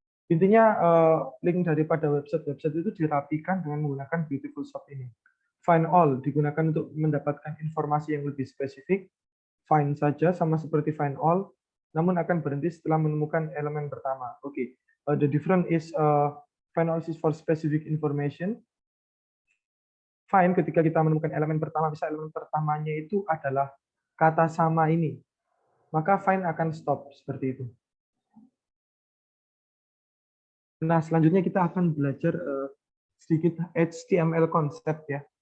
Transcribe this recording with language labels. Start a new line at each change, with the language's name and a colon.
Indonesian: Intinya link daripada website itu dirapikan dengan menggunakan Beautiful Shop ini. Find all digunakan untuk mendapatkan informasi yang lebih spesifik. Find saja sama seperti find all, namun akan berhenti setelah menemukan elemen pertama.
English: Oke, the difference is find all is for specific information.
Indonesian: Find ketika kita menemukan elemen pertama, bisa elemen pertamanya itu adalah kata sama ini, maka find akan stop seperti itu. Nah, selanjutnya kita akan belajar sedikit HTML konsep ya.